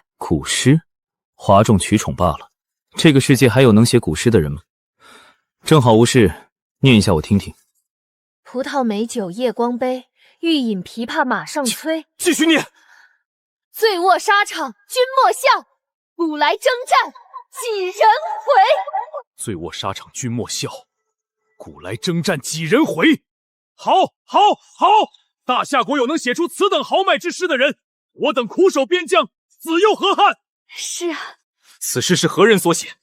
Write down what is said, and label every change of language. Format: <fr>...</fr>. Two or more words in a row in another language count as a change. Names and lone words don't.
<zh>古詩？譁眾取寵罷了。這個世界還有能寫古詩的人嗎？正好無事，念一下我聽聽。葡萄美酒夜光杯，欲飲琵琶馬上催。繼續念。醉臥沙場君莫笑，古來征戰几人回。醉臥沙场君莫笑，古来征战几人回。好，好，好！大夏国有能写出此等豪迈之诗的人，我等苦守边疆，死又何憾？是啊，此诗是何人所写？</zh>